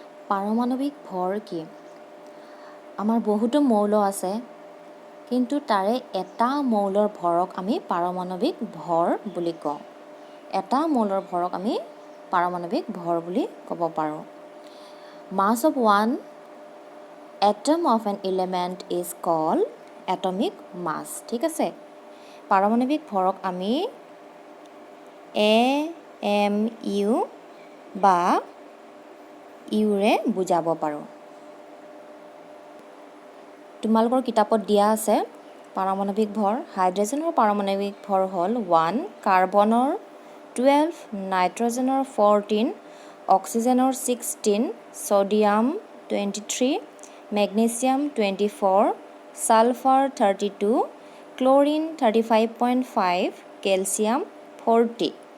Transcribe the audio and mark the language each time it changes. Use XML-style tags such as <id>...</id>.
<as>পাৰমাণৱিক ভৰ কি? আমাৰ বহুতো মৌল আছে, কিন্তু তাৰে এটা মৌলৰ ভৰক আমি পাৰমাণৱিক ভৰ বুলি কওঁ। এটা মৌলৰ ভৰক আমি পাৰমাণৱিক ভৰ বুলি ক'ব পাৰোঁ।</as> <en>Mass of one atom of an element is called atomic mass.</en> <as>ঠিক আছে, পাৰমাণৱিক ভৰক আমি AMU বা ইউৰে বুজাব পাৰোঁ। তোমালোকৰ কিতাপত দিয়া আছে পাৰমাণৱিক ভৰ। হাইড্ৰজেনৰ পাৰমাণৱিক ভৰ হ'ল 1, কাৰ্বনৰ 12, নাইট্ৰজেনৰ 14, অক্সিজেনৰ 16, sodium 23, magnesium 24, sulphur 32, chlorine 35.5, calcium 40।</as>